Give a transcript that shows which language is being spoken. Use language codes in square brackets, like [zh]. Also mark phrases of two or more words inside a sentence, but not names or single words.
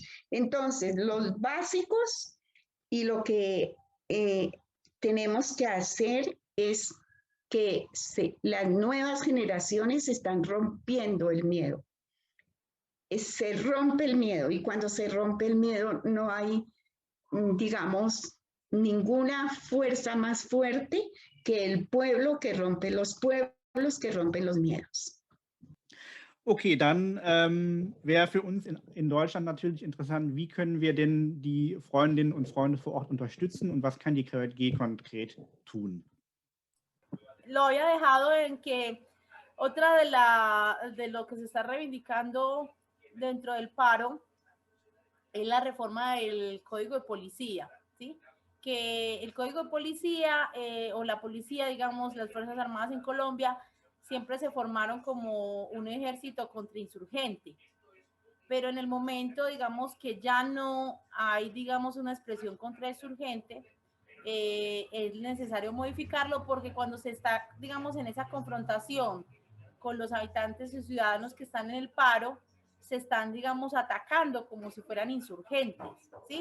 [es] Entonces, los básicos y lo que tenemos que hacer es que las nuevas generaciones están rompiendo el miedo. Se rompe el miedo y cuando se rompe el miedo no hay digamos, ninguna fuerza más fuerte que el pueblo que rompe los pueblos, que rompen los miedos. [de] Okay, dann wäre für uns in Deutschland natürlich interessant, wie können wir denn die Freundinnen und Freunde vor Ort unterstützen und was kann die KJG konkret tun? [es] Lo había dejado en que otra de lo que se está reivindicando dentro del paro es la reforma del Código de Policía, ¿sí? Que el Código de Policía o la policía, digamos, las Fuerzas Armadas en Colombia, siempre se formaron como un ejército contrainsurgente, pero en el momento, digamos, que ya no hay, digamos, una expresión contrainsurgente, es necesario modificarlo porque cuando se está, digamos, en esa confrontación con los habitantes y ciudadanos que están en el paro, se están, digamos, atacando como si fueran insurgentes, ¿sí?